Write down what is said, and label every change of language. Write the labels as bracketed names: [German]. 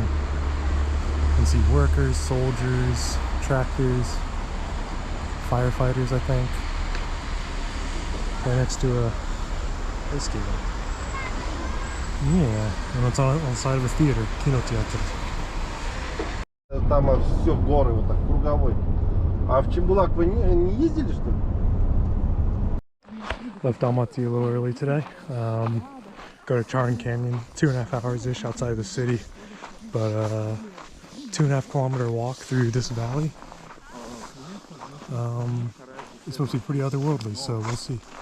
[English] You can see workers, soldiers, tractors, firefighters, I think. Right next to a whiskey. Yeah, and it's on the side of a theater, кинотеатр. [Russian] Там все горы вот так круговой. А в Чебулак вы не ездили, что ли? [English] Left Almaty a little early today. Go to Charyn Canyon, 2.5 hours-ish outside of the city, but 2.5 kilometer walk through this valley. It's supposed to be pretty otherworldly, so we'll see.